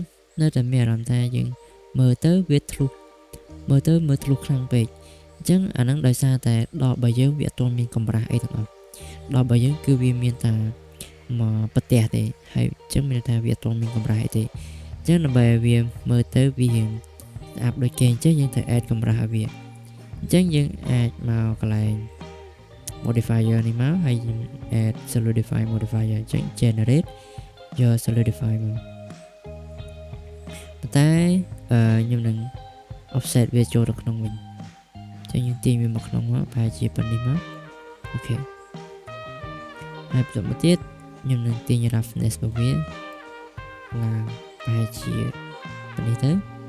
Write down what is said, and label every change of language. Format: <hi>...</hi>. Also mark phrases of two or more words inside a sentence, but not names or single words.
<km>នៅតែមានអារម្មណ៍ថាយើងមើលទៅវាធ្លុះមើលធ្លុះខ្លាំងពេកអញ្ចឹងអាហ្នឹងដោយសារតែដបរបស់យើងវាអត់ទាន់មានកម្រាស់អីទាំងអស់ដបរបស់យើងគឺវាមានតែមកប្រទេសទេហើយអញ្ចឹងមានថាវាអត់ទាន់មានកម្រាស់ទេអញ្ចឹងដើម្បីឲ្យវាមើលទៅវារៀងស្អាប់ដូចគេអញ្ចឹងយើងត្រូវ add កម្រាស់ឲ្យវាអញ្ចឹងយើងអាចមកកន្លែង modifier នេះមកហើយយើង</km> <en>add solidify modifier</en> <km>អញ្ចឹង generate យក solidify មក ប៉ុន្តែខ្ញុំនឹង offset វាចូលទៅក្នុងវិញអញ្ចឹងយើងទាញវាមកក្នុងមកប្រហែលជាប៉ុណ្នេះមកអូខេហើយបន្តមកទៀតខ្ញុំនឹងទាញ roughness របស់វាឡើងប្រហែលជាប៉ុណ្នេះទៅ</km>